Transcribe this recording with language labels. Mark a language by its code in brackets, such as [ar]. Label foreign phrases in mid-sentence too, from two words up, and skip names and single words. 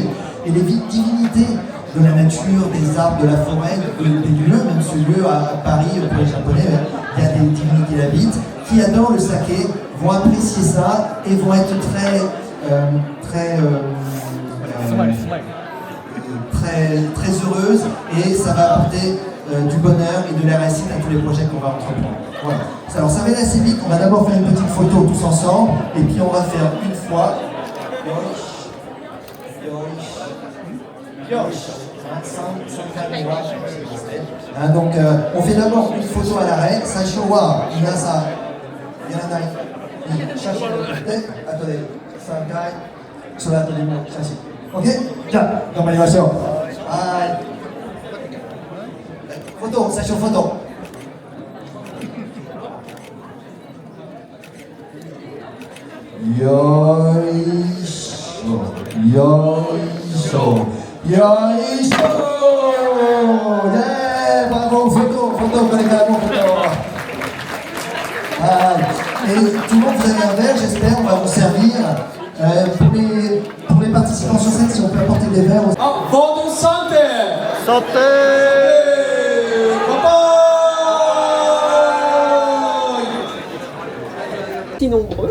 [fr] Et les divinités de la nature, des arbres, de la forêt, des lieux, même ce lieu à Paris, pour les Japonais, il y a des divinités qui habitent, qui adorent le saké, vont apprécier ça et vont être très heureuses, et ça va apporter du bonheur et de la réussite à tous les projets qu'on va entreprendre. Voilà. Alors ça va aller assez vite, on va d'abord faire une petite photo tous ensemble, et puis on va faire une fois. Donc on fait d'abord une photo à l'arrêt. [ja] 最初は皆さやらない写真を撮って後で3回その後でも写真 OK? じゃあ頑張りましょう。はいフォト、最初フォト。よいしょよいしょよいしょね、 [fr] bravo, photo, photo, collègues, photo. Et tout le monde, vous avez un verre, j'espère, on va vous servir. Pour les participants sur scène, si on peut apporter des verres. Ah, voto santé! Santé! Si nombreux.